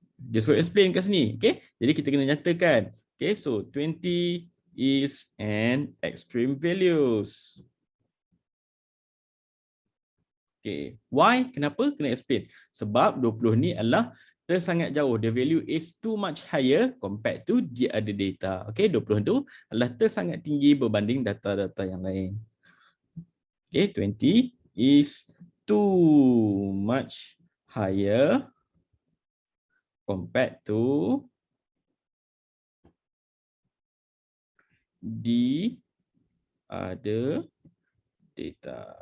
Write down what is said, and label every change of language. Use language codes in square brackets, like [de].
[en] Just will explain [ms] kat sini, okay? Jadi kita kena nyatakan, okay? [en] So 20 is an extreme values. Okay, why? [ms] Kenapa? Kena [en] explain. [ms] Sebab 20 ni adalah tersangat jauh. [en] The value is too much higher compared to the other data. [ms] Okay, 20 tu adalah tersangat tinggi berbanding data-data yang lain. [en] Okay, 20 is too much higher compared to the other data.